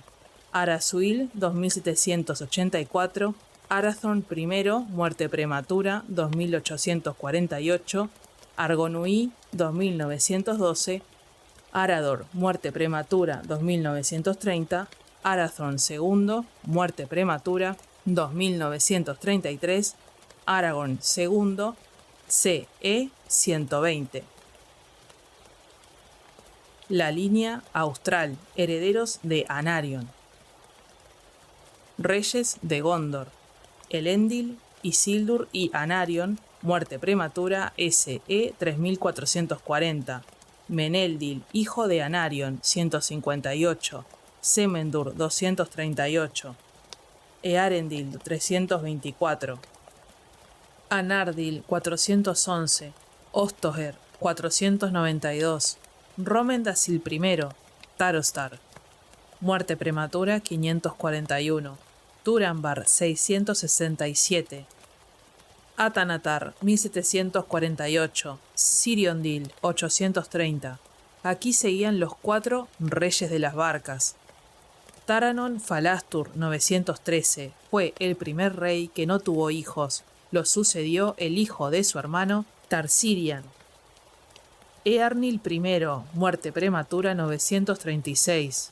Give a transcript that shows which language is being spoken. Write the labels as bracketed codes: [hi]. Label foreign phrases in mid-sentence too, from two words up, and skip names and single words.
[es] Arasuil, 2784. Arathorn I, muerte prematura, 2848. Argonuí, 2912. Arador, muerte prematura, 2930. Arathorn II, muerte prematura, 2933. Aragorn II, CE 120. La línea austral, herederos de Anarion. Reyes de Gondor: Elendil, Isildur y Anarion, muerte prematura, SE 3440. Meneldil, hijo de Anarion, 158. Semendur, 238. Earendil, 324. Anardil, 411. Ostoher, 492. Romendasil I, Tarostar, muerte prematura, 541. Turambar, 667. Atanatar, 1748. Siriondil, 830. Aquí seguían los 4 reyes de las barcas. Taranon Falastur, 913. Fue el primer rey que no tuvo hijos. Lo sucedió el hijo de su hermano, Tarsirian. Earnil I, muerte prematura, 936.